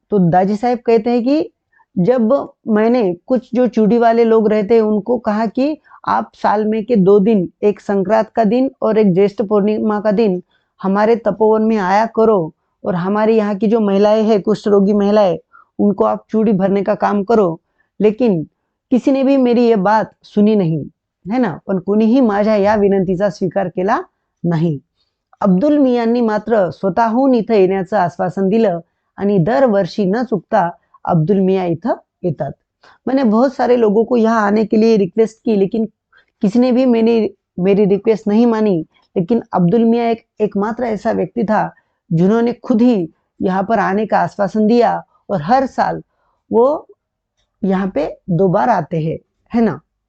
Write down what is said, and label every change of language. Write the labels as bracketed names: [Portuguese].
[Hindi] तो दाजी साहेब कहते हैं कि जब मैंने कुछ जो चूड़ी वाले लोग रहते हैं उनको कहा कि आप साल में के 2 दिन, एक संक्रांत का दिन और एक ज्येष्ठ पूर्णिमा का दिन हमारे तपोवन में आया करो, और हमारे यहाँ की जो महिलाएं हैं, कुष्ठ रोगी महिलाएं, उनको आप चूड़ी भरने का काम करो. लेकिन किसी ने भी मेरी ये बात सुनी नहीं, है ना. [Marathi] पण कुणीही माझ्या या विनंतीचा स्वीकार केला नाही. अब्दुल मियांनी मात्र स्वतःहून इथं येण्याचं आश्वासन दिलं आणि दरवर्षी न चुकता अब्दुल मियाँ इथं येतात. [Hindi] मैंने बहुत सारे लोगों को यहाँ आने के लिए रिक्वेस्ट की, लेकिन किसी ने भी मेरी रिक्वेस्ट नहीं मानी. लेकिन अब्दुल मियाँ एकमात्र ऐसा व्यक्ति था जिन्होंने खुद ही यहाँ पर आने का आश्वासन दिया, और हर साल वो यहाँ पे 2 बार आते हैं, है ना.